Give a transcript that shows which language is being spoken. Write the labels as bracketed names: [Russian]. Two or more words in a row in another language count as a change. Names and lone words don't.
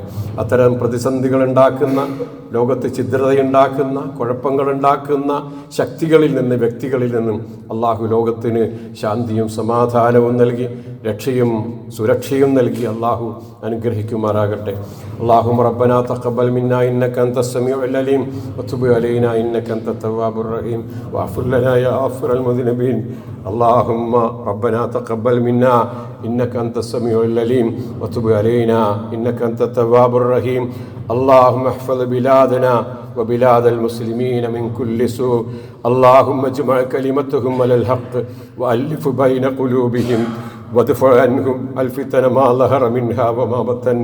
[Malayalam] അത്തരം പ്രതിസന്ധികളുണ്ടാക്കുന്ന, ലോകത്ത് ഛിദ്രതയുണ്ടാക്കുന്ന, കുഴപ്പങ്ങളുണ്ടാക്കുന്ന ശക്തികളിൽ നിന്ന്, വ്യക്തികളിൽ നിന്നും അള്ളാഹു ലോകത്തിന് ശാന്തിയും സമാധാനവും നൽകി രക്ഷയും സുരക്ഷയും നൽകി അള്ളാഹു അനുഗ്രഹിക്കുമാറാകട്ടെ. [Arabic] اللهم ربنا تقبل منا إنك أنت السميع العليم وتب علينا إنك أنت التواب الرحيم واعف لنا يا غفور المذنبين. اللهم ربنا تقبل منا إنك أنت السميع العليم وتب علينا إنك أنت التواب الرحيم. اللهم احفظ بلادنا وبلاد المسلمين من كل سوء. اللهم اجمع كلمتهم على الحق وألف بين قلوبهم وادفع عنهم الفتن ما ظهر منها وما بطن.